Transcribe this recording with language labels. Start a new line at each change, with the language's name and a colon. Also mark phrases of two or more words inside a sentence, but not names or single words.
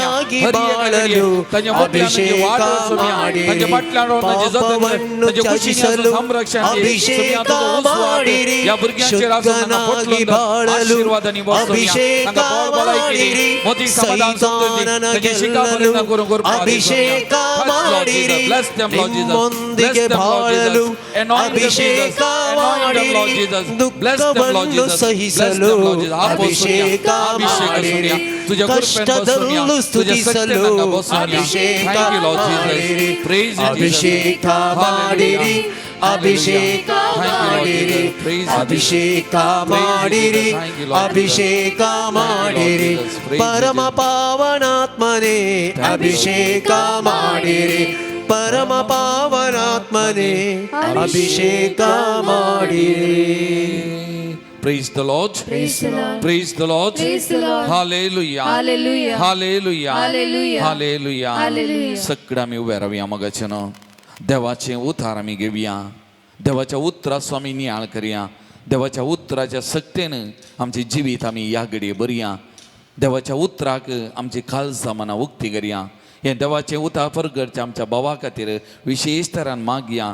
Konkani: हर एका घडये तांच्या मुतल्यान तुजी वाट सोमया, तांच्या फाटल्यान रावन तांची जतन कर, तांच्या कुशींनी आसून संरक्षण दी सोमया. तुजो उसवास ह्या भुरग्यांचेर आसून तांकां पोटलून दवर, आशिर्वादांनी बस सोमया. तांकां बळ भलायकी दी, मोती समाधान समृद्धी, तांची शिकामणी करून
Kannada: ಅಭಿಷೇಕ ಮಾಡಿರಿ ನಿಮ್ಮೊಂದಿಗೆ ಬಾಳಲು ಅಭಿಷೇಕ ಮಾಡಿರಿ ದುಃಖವನ್ನು ಸಹಿಸಲು ಅಭಿಷೇಕ ಮಾಡಿರಿ ಕಷ್ಟದಲ್ಲೂ ಸ್ತುತಿಸಲು ಅಭಿಷೇಕ ಮಾಡಿರಿ ಅಭಿಷೇಕ ಮಾಡಿರಿ ಅಭಿಷೇಕ ಮಾಡಿರಿ ಅಭಿಷೇಕ ಮಾಡಿರಿ ಅಭಿಷೇಕ ಮಾಡಿರಿ ಪರಮ ಪಾವನಾತ್ಮನೇ ಅಭಿಷೇಕ ಮಾಡಿರಿ ಪರಮ ಪಾವನಾತ್ಮನೇ ಅಭಿಷೇಕ ಮಾಡಿರಿ.
English: Praise the Lord. Praise the Lord. Praise the Lord. Praise the Lord. Hallelujah. Hallelujah. Hallelujah. Hallelujah. Hallelujah. Hallelujah.
Konkani: सगळं आमी उबे रावया मोगाचें देवाचें उतार आमी घेवया. देवाच्या उतराचो आमी नियाळ करया. देवाच्या उतराच्या सक्तेन आमचें जिवीत आमी ह्या घडये भरया. देवाच्या उतराक आमची काळजां मनां उक्ती करया. हें देवाचें उतार परगडचें आमच्या भावा खातीर विशेश तरान मागया.